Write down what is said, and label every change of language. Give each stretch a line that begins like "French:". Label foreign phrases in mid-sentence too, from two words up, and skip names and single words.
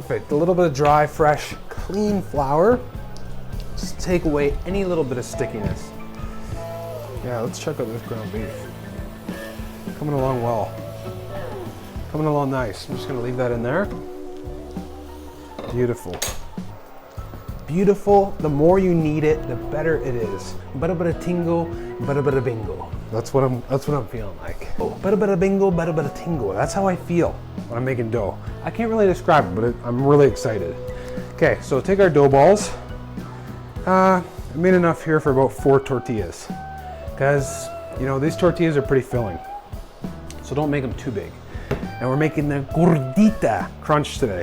English: A little bit of dry, fresh, clean flour. Just take away any little bit of stickiness. Yeah, let's check out this ground beef. Coming along well. Coming along nice. I'm just gonna leave that in there. Beautiful. Beautiful. The more you knead it, the better it is. Bada bada tingo, bada bada bingo. That's what I'm feeling like. Oh, bada bada bingo, bada bada tingo. That's how I feel when I'm making dough. I can't really describe it, but I'm really excited. Okay, so take our dough balls. I made enough here for about 4 tortillas. Because, these tortillas are pretty filling. So don't make them too big. And we're making the Gordita Crunch today.